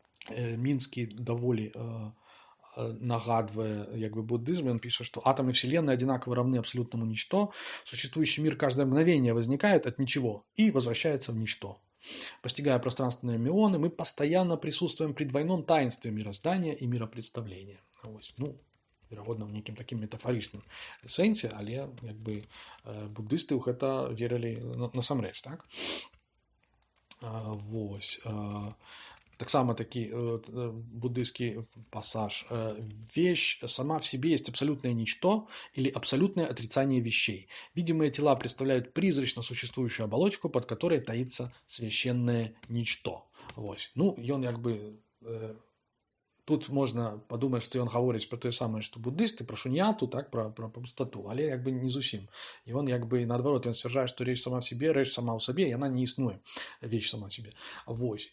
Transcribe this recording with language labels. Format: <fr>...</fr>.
<be>Мінскі даволі нагадывая як бы</be> <ru>буддизм, он пишет, что атомы Вселенной одинаково равны абсолютному ничто, существующий мир каждое мгновение возникает от ничего и возвращается в ничто. Постигая пространственные мионы, мы постоянно присутствуем при двойном таинстве мироздания и миропредставления. Ось.</ru> <be>Ну, верагодна, ў нейкім такім метафарычным сэнсе, але як бы буддысты ў гэта верылі насамрэч, так? Вось. Таксама такі буддийский пассаж.</be> <ru>Вещь сама в себе есть абсолютное ничто или абсолютное отрицание вещей. Видимые тела представляют призрачно существующую оболочку, под которой таится священное ничто. Вось.</ru> <be>Ну, ён як бы тут можна падумаць, што ён гаворыць пра тое самае, што буддысты, пра шуньяту, так, пра пустоту, але як бы не зусім. І он як бы наадварот, ён сцвярджае, што рэч сама в себе, рэч сама ў сабе, яна не існуе,</be> <ru>вещь сама в себе.</ru> <be>Вось.</be>